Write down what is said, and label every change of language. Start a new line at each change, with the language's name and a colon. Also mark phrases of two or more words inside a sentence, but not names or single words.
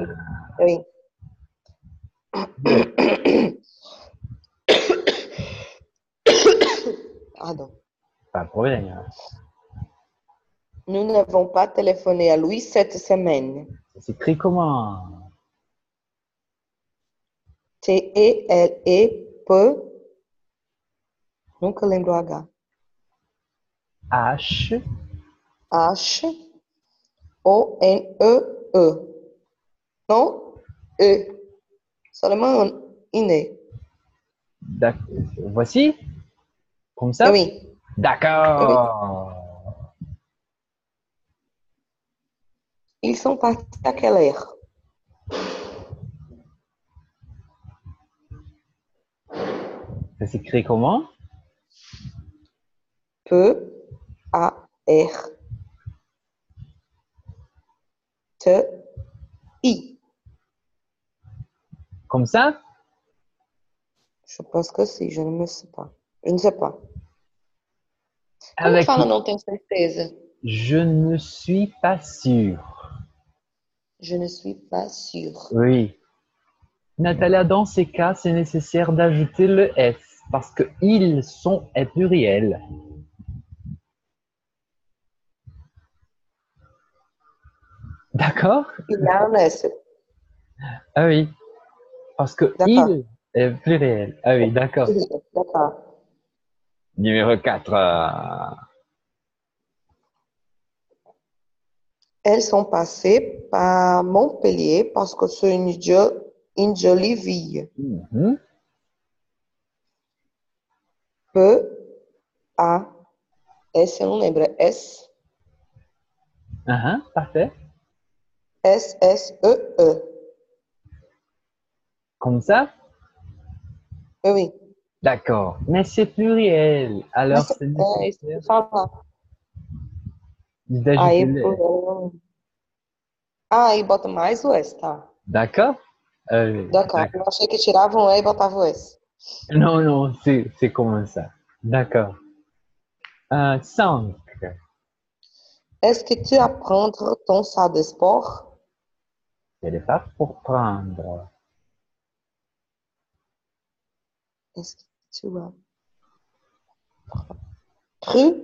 French: Oui, oui. Pardon. Pas de problème. Nous n'avons pas téléphoné à lui cette semaine. Ça s'écrit comment? T-E-L-E-P.
Portuguese: Nunca lembro o H.
French: H. H-O-N-E-E. Non? E. Seulement une. Voici? Comme ça? Oui, oui. D'accord. Ils sont partis à quelle heure? Ça s'écrit comment? P-A-R-T-I. Comme ça? Je pense que si, je ne sais pas. Je ne sais pas. Como Avec
Portuguese: fala não tenho certeza?
French: je ne suis pas sûr. Je ne suis pas sûre. Oui. Natalia, dans ces cas, c'est nécessaire d'ajouter le S parce que ils sont est pluriel. D'accord? Il y a un S. Ah oui, parce que D'accord. il est pluriel. Ah oui, d'accord. D'accord. Numéro 4. Elles sont passées par Montpellier parce que c'est une jolie ville. Mhm.
Portuguese: P-A-S, eu não lembro, é S,
French: Parfait. S-S-E-E. Comme ça? Oui. D'accord. Mais c'est pluriel.
Portuguese: Mas
French: Alors, c'est
Portuguese: é isso que
French: nécessaire
Portuguese: eu falar.
French: d'ajouter
Portuguese: Aí,
French: le.
Portuguese: aí bota mais o S, tá?
French: D'accord? Oui, D'accord. Eu d'accord.
Portuguese: achei que tirava um E e botava o S.
French: Non, non, c'est comme ça. D'accord. 5. Est-ce que tu apprends ton salle de sport? C'est le verbe pour prendre. Est-ce que tu as pris?